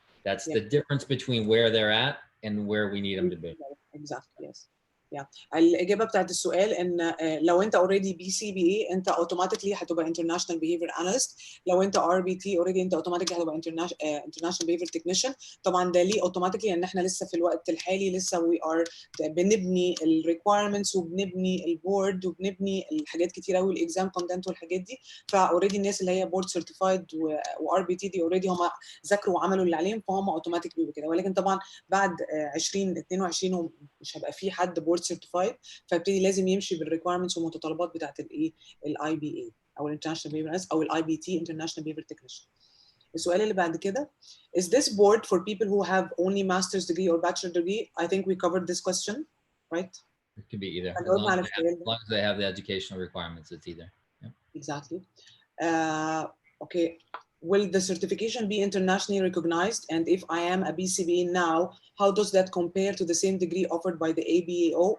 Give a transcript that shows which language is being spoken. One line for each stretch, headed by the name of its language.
English: That's the difference between where they're at and where we need them to be. Exactly, yes.
Arabic: الإجابة بتاعت السؤال إن لو أنت already BCBA أنت automatically هتبقى International Behavior Analyst، لو أنت RBT already أنت automatically هتبقى International Behavior Technician. طبعا ده ليه automatically لأن إحنا لسه في الوقت الحالي لسه we are بنبني ال requirements وبنبني البورد وبنبني الحاجات كتير قوي الإكزام كونتنت والحاجات دي، فأوريدي الناس اللي هي بورد سيرتيفايد وRBT دي already هم ذاكروا وعملوا اللي عليهم فهم automatically بيبقوا كده، ولكن طبعا بعد 2022 مش هيبقى في حد بورد سيرتيفايد فابتدي لازم يمشي بالريكويرمنتس والمتطلبات بتاعت الايه الاي بي اي او الانترناشونال بيفر او الاي بي تي انترناشونال بيفر تكنيشن. السؤال اللي بعد كده
English: is this board for people who have only master's degree or bachelor degree? I think we covered this question, right? It could be either. As long as they have the educational requirements, it's either. Yeah. Exactly. Okay. Will the certification be internationally recognized? And if I am a BCBA now, how does that compare to the same degree offered by the ABAO?